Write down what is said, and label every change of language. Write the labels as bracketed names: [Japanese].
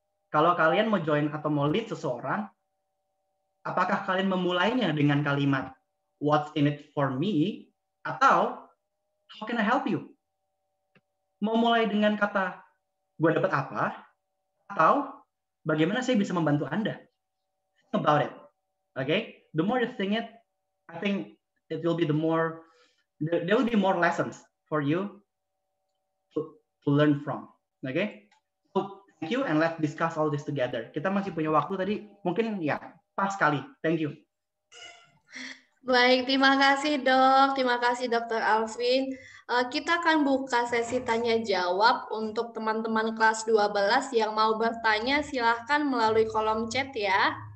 [Indonesian] Kalau kalian mau join atau mau lead seseorang, apakah kalian memulainya dengan kalimat [English] what's in it for me [Indonesian] atau [English] how can I help you? [Indonesian] Mau mulai dengan kata gue dapat apa atau bagaimana saya bisa membantu Anda? [English] Think about it. Okay? The more you think it, I think it will be there will be more lessons for you to learn from. Okay? So, thank you and let's discuss all this together. [Indonesian] Kita masih punya waktu tadi, mungkin ya pas sekali. [English] Thank you. [Indonesian] Baik, terima kasih dok. Terima kasih Dr. Alvin. Kita akan buka sesi tanya jawab untuk teman-teman kelas 12 yang mau bertanya silahkan melalui kolom chat ya.